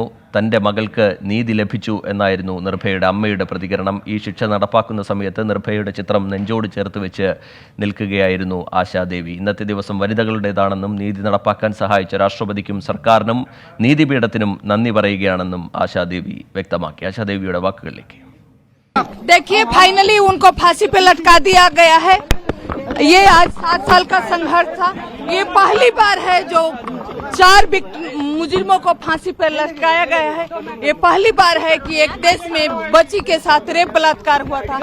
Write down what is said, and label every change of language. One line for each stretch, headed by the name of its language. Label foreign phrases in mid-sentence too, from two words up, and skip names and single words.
Malayalam: തൻ്റെ മകൾക്ക് നീതി ലഭിച്ചു എന്നായിരുന്നു നിർഭയയുടെ അമ്മയുടെ പ്രതികരണം. ഈ ശിക്ഷ നടപ്പാക്കുന്ന സമയത്ത് നിർഭയയുടെ ചിത്രം നെഞ്ചോട് ചേർത്ത് വെച്ച് നിൽക്കുകയായിരുന്നു ആശാദേവി. ഇന്നത്തെ ദിവസം വനിതകളുടേതാണെന്നും നീതി നടപ്പാക്കാൻ സഹായിച്ച രാഷ്ട്രപതിക്കും സർക്കാരിനും നീതിപീഠത്തിനും നന്ദി പറയുകയാണെന്നും ആശാദേവി വ്യക്തമാക്കി. ആശാദേവിയുടെ വാക്കുകളിലേക്ക്.
Hindi: देखिए, फाइनली उनको फांसी पे लटका दिया गया है। ये आज 7 साल का संघर्ष था। ये पहली बार है जो 4 मुजरिमों को फांसी पर लटकाया गया है। ये पहली बार है कि एक देश में बच्ची के साथ रेप बलात्कार हुआ था।